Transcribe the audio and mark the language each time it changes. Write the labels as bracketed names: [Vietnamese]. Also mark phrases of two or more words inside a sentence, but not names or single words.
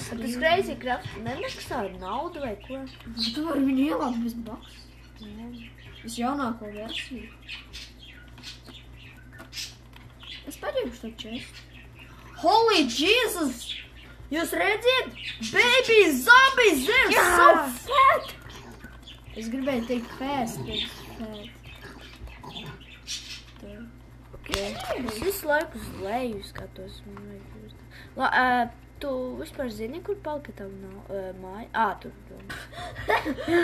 [Latvian] Tas Crazy Craft nemaksā naudu vai ko? Tu vari viņu ielākt bez baks. Es jaunāko versiju. Es paņemšu to čestu. [English] Holy Jesus! [Latvian] Jūs redziet? [English] Baby zombies, they're so fat! [Latvian] Es gribēju teikt fast, bet fat. Es visu laiku uz leju skatos. Tu vispār zini, kur palika tavu māja? Tur.